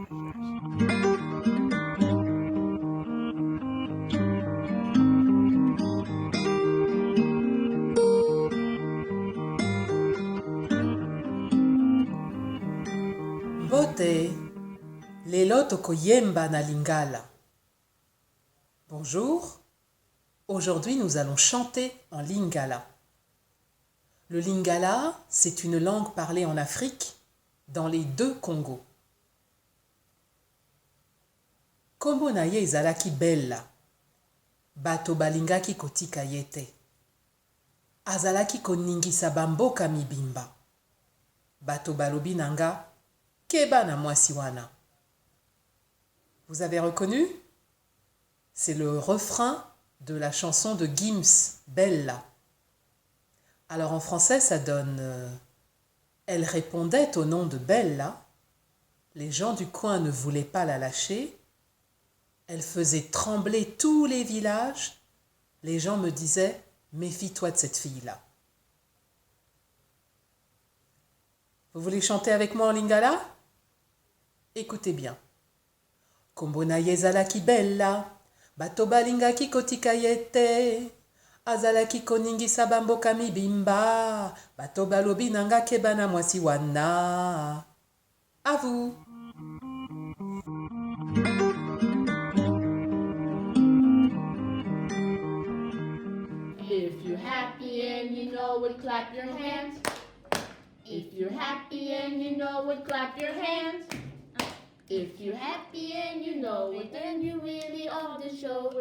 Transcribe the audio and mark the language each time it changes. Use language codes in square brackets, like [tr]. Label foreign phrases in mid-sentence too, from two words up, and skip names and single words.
[ln] Mbote lelo tokoyemba na lingala. [fr] Bonjour, aujourd'hui nous allons chanter en lingala. Le lingala, c'est une langue parlée en Afrique, dans les 2 Congos. [ln] Kombo na ye ezalaki bella, bato balingaki kotika ye te. Azalaki koningisa bamboka mibimba, bato balobi nanga keba na mwasi wana. [fr] Vous avez reconnu? C'est le refrain de la chanson de Gims, Bella. Alors en français, ça donne elle répondait au nom de Bella. Les gens du coin ne voulaient pas la lâcher. Elle faisait trembler tous les villages. Les gens me disaient méfie-toi de cette fille-là. Vous voulez chanter avec moi en lingala? Écoutez bien. [ln] Kombo na ye ezalaki bella, bato balingaki kotika ye te. Azalaki koningisa bamboka mibimba, bato balobi nanga keba na mwasi wana. [fr] À vous. [en] If you're happy and you know it, clap your hands. If you're happy and you know it, clap your hands. If you're happy and you know it, then you really ought to show it.